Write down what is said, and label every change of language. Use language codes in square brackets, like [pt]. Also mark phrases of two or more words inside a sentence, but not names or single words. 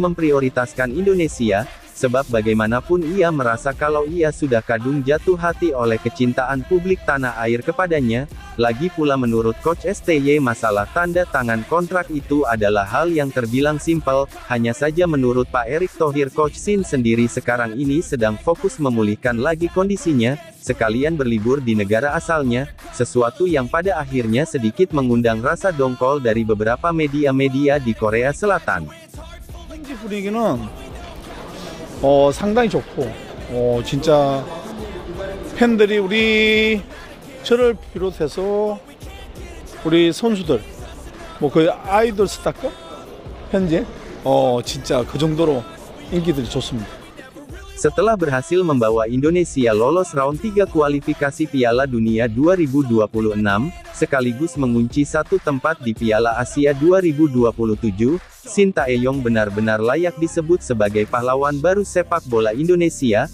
[id] memprioritaskan Indonesia, sebab bagaimanapun ia merasa kalau ia sudah kadung jatuh hati oleh kecintaan publik tanah air kepadanya, lagi pula menurut Coach STY masalah tanda tangan kontrak itu adalah hal yang terbilang simpel, hanya saja menurut Pak Erick Thohir Coach Shin sendiri sekarang ini sedang fokus memulihkan lagi kondisinya, sekalian berlibur di negara asalnya, sesuatu yang pada akhirnya sedikit mengundang rasa dongkol dari beberapa media-media di Korea Selatan. [ko] 상당히 좋고, 진짜 팬들이 저를 비롯해서 우리 선수들, 거의 아이돌 스타급 현재, 진짜 그 정도로 인기들이 좋습니다. [id] Setelah berhasil membawa Indonesia lolos round 3 kualifikasi Piala Dunia 2026, sekaligus mengunci satu tempat di Piala Asia 2027, Shin Tae-yong benar-benar layak disebut sebagai pahlawan baru sepak bola Indonesia.